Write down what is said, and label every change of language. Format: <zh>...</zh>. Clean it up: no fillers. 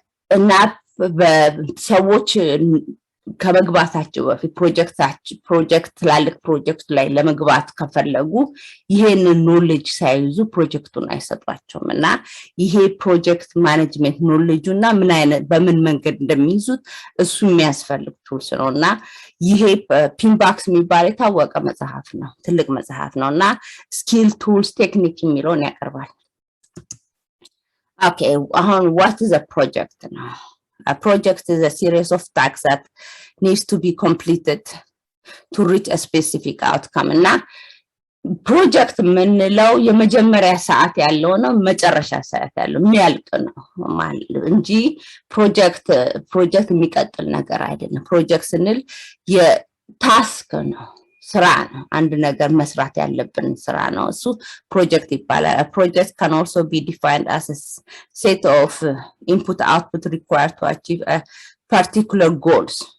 <am>እና በሰዎች ከመግባታቸው በፊት ፕሮጀክት ትላልቅ ፕሮጀክት ላይ ለመግባት ከፈለጉ ይሄንን ኖሌጅ ሳይዙ ፕሮጀክቱን አይሰጧቸውም እና ይሄ ፕሮጀክት ማኔጅመንት ኖሌጁና ምን አይነት በምን መንገድ እንደሚይዙት እሱ የሚያስፈልግ ቱልስ ነውና ይሄ ፒምባክስ የሚባል የታወቀ መጽሐፍ ነው፣ ትልቅ መጽሐፍ ነውና ስኪል ቱልስ ቴክኒክ የሚለውን ያቀርባል።</am> <en>Okay, what is a project now? A project is a series of tasks that needs to be completed to reach a specific outcome.</en> <am>እና ፕሮጀክት የምንለው የመጀመሪያ ሰዓት ያለው ነው፣ መጨረሻ ሰዓት ያለው የሚያልቅ ነው ማለት እንጂ ፕሮጀክት የሚቀጥል ነገር አይደለም። ፕሮጀክት ስንል የታስክ ነው፣ ስራ ነው፣ አንድ ነገር መስራት ያለብን ስራ ነው፣ እሱ ፕሮጀክት ይባላል።</am> <en>A project can also be defined as a set of input output required to achieve a particular goals.</en>